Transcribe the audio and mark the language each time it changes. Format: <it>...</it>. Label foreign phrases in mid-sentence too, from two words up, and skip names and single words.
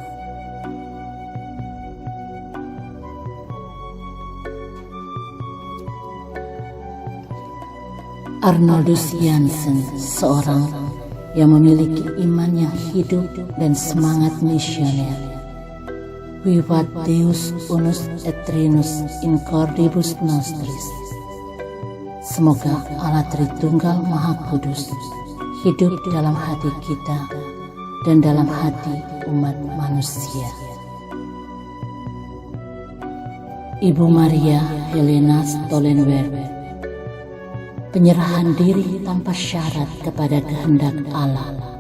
<id>Arnoldus Jansen, seorang yang memiliki iman yang hidup dan semangat misioner.</id> <la>Vivat Deus unus et Trinus in cordibus nostris.</la> <id>Semoga Allah Tritunggal Maha Kudus hidup dalam hati kita dan dalam hati umat manusia. Ibu Maria Helena Stollenberg, penyerahan diri tanpa syarat kepada kehendak Allah.</id>